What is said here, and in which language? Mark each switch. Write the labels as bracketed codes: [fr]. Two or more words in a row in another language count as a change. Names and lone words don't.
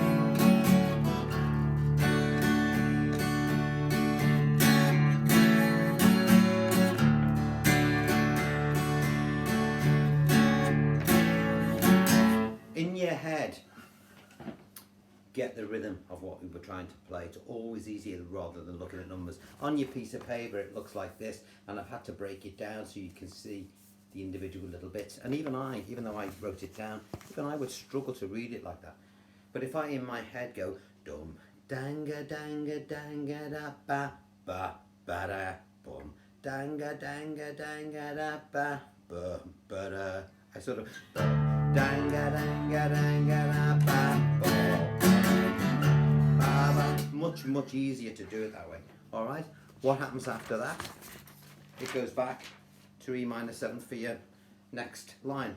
[en] In your head, get the rhythm of what we were trying to play. It's always easier rather than looking at numbers. On your piece of paper it looks like this, and I've had to break it down so you can see the individual little bits. And even though I wrote it down, even I would struggle to read it like that. But if I in my head go dum danga danga danga da ba ba ba da bum danga danga danga da ba ba ba da, I sort of danga danga danga da ba ba. Much easier to do it that way. All right. What happens after that? It goes back to E minor 7th for your next line.